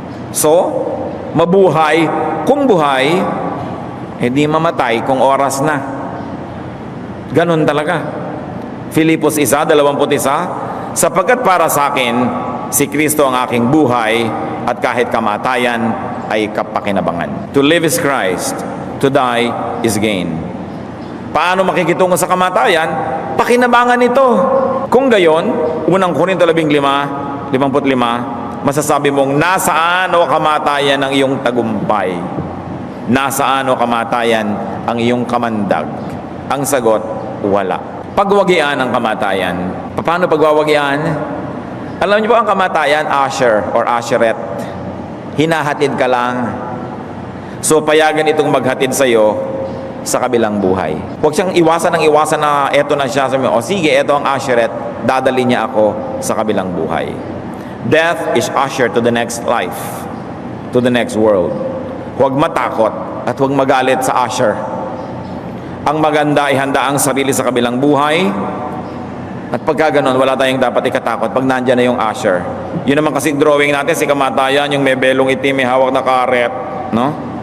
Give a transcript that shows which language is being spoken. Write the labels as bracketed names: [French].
[Filipino] So, mabuhay kung buhay, hindi mamatay kung oras na. Ganun talaga. Filipos 1:21, sapagkat para sa akin, si Kristo ang aking buhay at kahit kamatayan ay kapakinabangan. [English] To live is Christ, to die is gain. [Filipino] Paano makikitungo sa kamatayan? Pakinabangan ito. Kung gayon, unang Korinto 15:55, masasabi mong nasaan o kamatayan ang iyong tagumpay? Nasaan o kamatayan ang iyong kamandag? Ang sagot, wala. Pagwagian ang kamatayan. Paano pagwawagian? Alam niyo po ang kamatayan, [English] usher or usherette. [Filipino] Hinahatid ka lang. So payagan itong maghatid sa iyo sa kabilang buhay. Huwag siyang iwasan na eto na siya. Sabi mo, o sige, eto ang usherette, dadali niya ako sa kabilang buhay. [English] Death is usher to the next life, to the next world. [Filipino] Huwag matakot at huwag magalit sa usher. Ang maganda ay handa ang sarili sa kabilang buhay At pagka ganun, wala tayong dapat ikatakot pag nandyan na yung usher. Yun naman kasi drawing natin, si kamatayan, yung may belong itim, may hawak na karet, no?